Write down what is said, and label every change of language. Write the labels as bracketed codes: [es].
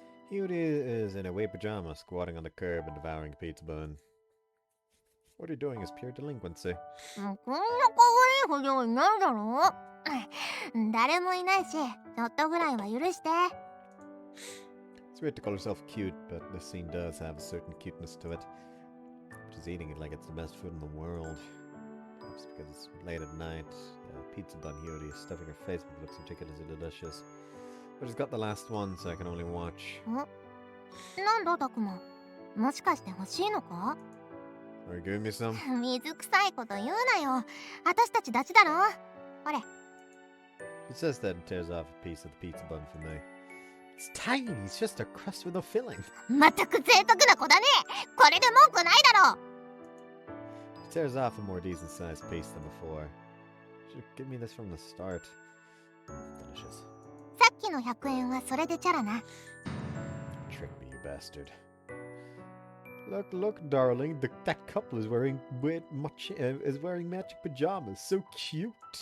[en] Yuri is in a white pajama, squatting on the curb and devouring a pizza bun. What you're doing is pure delinquency. [ja] こんな可愛い不良いないだろ。誰もいないし、ちょっとぐらいは許して。 [en] It's weird to call herself cute, but this scene does have a certain cuteness to it. She's eating it like it's the best food in the world. Perhaps because it's late at night. Pizza bun Yuri is stuffing her face, but it looks ridiculously delicious. But she's got the last one, so I can only watch. [ja] なんだタクマ、もしかして欲しいのか？ [en] Are you giving me some? [ja] 水臭いこと言うなよ。私たちダチだろ。ほれ。 [en] He says that and tears off a piece of the pizza bun for me. It's tiny, it's just a crust with no filling. [ja] まったく贅沢な子だね。これで文句ないだろ。 [en] He tears off a more decent sized piece than before. Should give me this from the start. Delicious. [ja] さっきの100円はそれでチャラな。 [en] Trick me, you bastard. Look, darling. That couple is wearing magic pajamas. So cute.